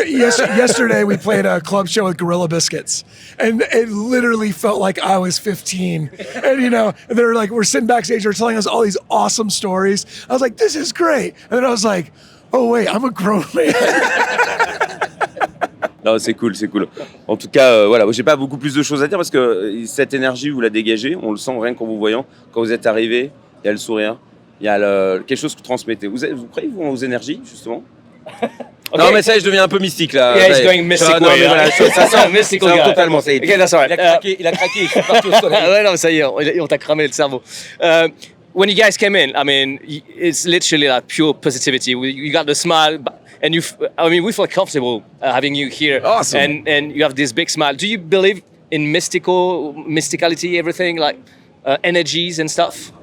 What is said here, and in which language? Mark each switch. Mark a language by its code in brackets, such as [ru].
[en] Yesterday we played a club show with Gorilla Biscuits, and it literally felt like I was 15. And you know, they're like, we're sitting backstage, they're telling us all these awesome stories. I was like, this is great. And then I was like, oh wait, I'm a grown man. [fr] Non, c'est cool. En tout cas, voilà, j'ai pas beaucoup plus de choses à dire parce que cette énergie, vous la dégagez, on le sent rien qu'en vous voyant. Quand vous êtes arrivé, il y a le sourire, il y a quelque chose que vous transmettez. Vous croyez aux énergies, justement? Okay. Non, mais ça, je deviens un peu mystique là. [en] Yeah, he's going mystical. [fr] Non, mais voilà, ça sent [en] mystical guy. [fr] Totalement. Ça y est. [en] Okay, that's all right. [fr] Il a craqué, je suis parti au soleil. Ouais, non, ça y est, on t'a cramé le cerveau. [en] When you guys came in, I mean, it's literally like pure positivity. You got the smile, and we feel comfortable having you here. Awesome. And you have this big smile. Do you believe in mysticality, everything, like energies and stuff?